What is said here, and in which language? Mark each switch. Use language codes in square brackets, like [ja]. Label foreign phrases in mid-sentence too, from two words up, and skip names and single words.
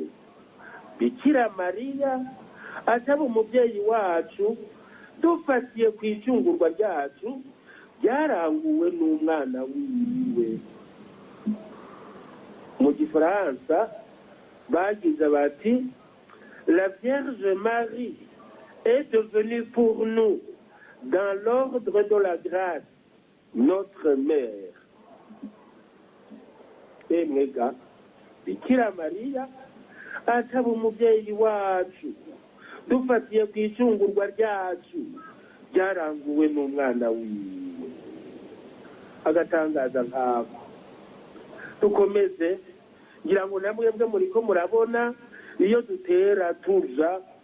[rn] Bikira Mariya ataba umubyeyi wacu dufatiye ku icungurwa ryacu ryaranguwe n'umwana wiwe. Mu Gifaransa bagize bati [fr] la Vierge Marie est devenue pour nous dans l'ordre de la grâce notre mère. [rn] Emwega Bikira Mariya ataba umubyeyi wacu dufatiye ku icungurwa ryacu ryaranguwe n'umwana wiwe. Agatangaza nkako dukomeze ngira ngo namwe bwe muriko murabona iyo dutera tuja